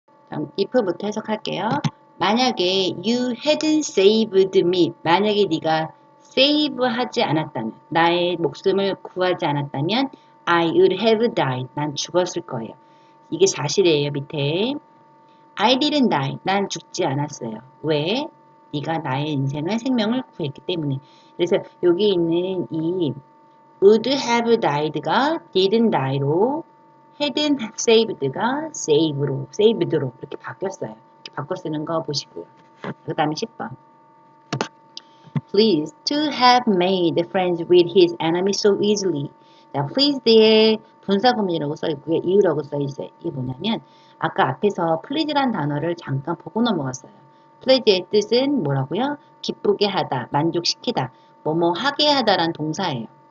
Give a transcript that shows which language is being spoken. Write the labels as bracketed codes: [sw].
[ko] 다음 if부터 해석할게요. 만약에 [en] you hadn't saved me [ko] 만약에 네가 save 하지 않았다면 나의 목숨을 구하지 않았다면 [en] I would have died. [ko] 난 죽었을 거예요. 이게 사실이에요. 밑에 [en] I didn't die. [ko] 난 죽지 않았어요. 왜? 네가 나의 인생을 생명을 구했기 때문에. 그래서 여기 있는 이 would have died가 didn't die로 hadn't saved가 saved로 이렇게 바뀌었어요. 이렇게 바꿔 쓰는 거 보시고요. 그 다음에 10번. [en] Pleased to have made friends with his enemy so easily. [ko] 자, pleased에 분사구문이라고 써있고요. 이유라고 써있어요. 이게 뭐냐면 아까 앞에서 please란 단어를 잠깐 보고 넘어갔어요. please의 뜻은 뭐라고요? 기쁘게 하다, 만족시키다, 뭐뭐 하게 하다란 동사예요.